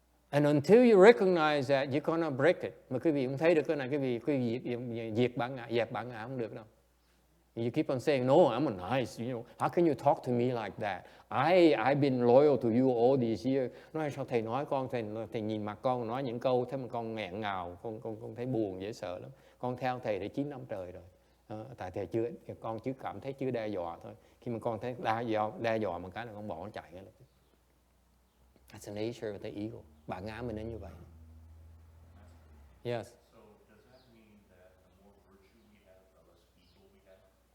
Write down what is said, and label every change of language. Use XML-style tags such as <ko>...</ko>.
<en>And until you recognize that, you cannot break it.</en> <vi>Mà quý vị không thấy được cái này, quý vị dẹp bản ngã không được đâu.</vi> <en>You keep on saying, no, I'm a nice, how can you talk to me like that? I've been loyal to you all these years.</en> <vi>Nói sao thầy nói con, thầy nhìn mặt con nói những câu, thế mà con nghẹn ngào, con thấy buồn, dễ sợ lắm. Con theo thầy đã 9 năm trời rồi. Tại thầy con chưa cảm thấy chưa đe dọa thôi. Khi mà con thấy đe dọa một cái là con bỏ nó chạy ngay lập tức.</vi> <en>That's the nature of the ego.</en> <vi>Bản ngã mình nó như vậy. Yes.</vi> <en>So does that mean that the more virtue we have, the less ego we have?</en>